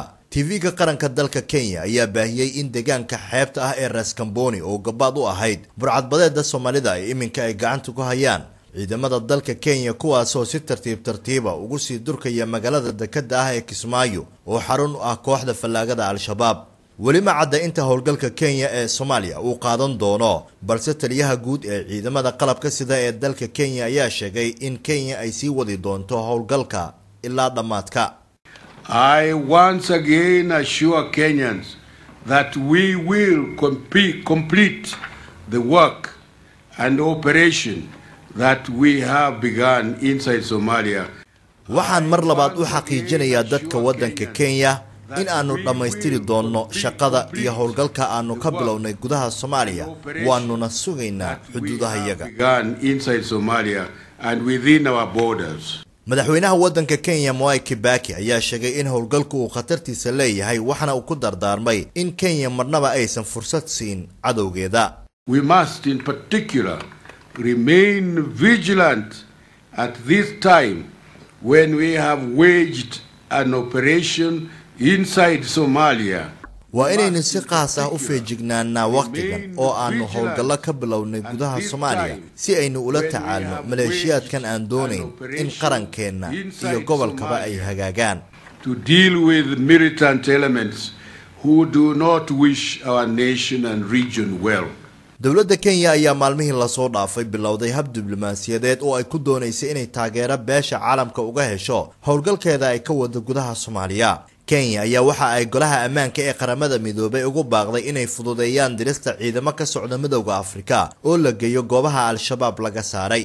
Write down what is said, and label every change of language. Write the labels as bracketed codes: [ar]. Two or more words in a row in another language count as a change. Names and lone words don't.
[so] TV-ga qaranka dalka Kenya ayaa baahiyay in deegaanka xeebta ah ee Ras Kamboni oo gabaad u ahayd burcadbadeeda Soomaalida ay iminka ay gacanta ku hayaan ciidamada dalka Kenya kuwaas oo si tartiib ugu sii durkaya magaalada dekada ah ee Kismaayo oo xarun u ah kooxda fallaagada Al-Shabaab. weli ma cadda inta howlgalka Kenya ee Soomaaliya uu qaadan doono, balse taliyaha guud ee ciidamada qalabka sida ee dalka Kenya ayaa sheegay in Kenya ay sii wadi doonto howlgalka ilaa dhamaadka. [en] I once again assure Kenyans that we will complete the work and operation that we have begun inside Somalia. [so] waxaan mar labaad u xaqiijinayaa dadka wadanka Kenya in aanu dhamaystiri doono shaqada iyo howlgalka aanu ka bilownay gudaha Soomaaliya waanuna sugaynaa xuduudahayaga [en] inside Somalia and within our borders. [so] madaxweynaha wadanka Kenya Mwai Kibaki ayaa sheegay in howlgalku uu khatartiisa leeyahay waxana uu ku dardaarmay in Kenya marnaba aysan fursad siin cadowgeeda. [en] We must in particular remain vigilant at this time when we have waged an operation inside Somalia. [so] waa inaynu si qaas ah u feejignaanaa waqtigan oo aanu howlgallo ka bilownay gudaha Soomaaliya si aynu ula tacaalno maleeshiyaadkan aan doonayn in qarankeena iyo gobolkaba ay hagaagaan. [en] To deal with militant elements who do not wish our nation and region well. [so] dawladda Kenya ayaa maalmihii la soo dhaafay bilowday hab diblomaasiyadeed oo ay ku doonaysay inay taageero beesha caalamka uga hesho howlgalkeeda ay ka wada gudaha Soomaaliya. Kenya ayaa waxa ay golaha ammaanka ee qaramada midoobay ugu baaqday inay fududeeyaan dirista ciidamo ka socda Midowga Afrika oo la geeyo goobaha Al-Shabaab laga saaray.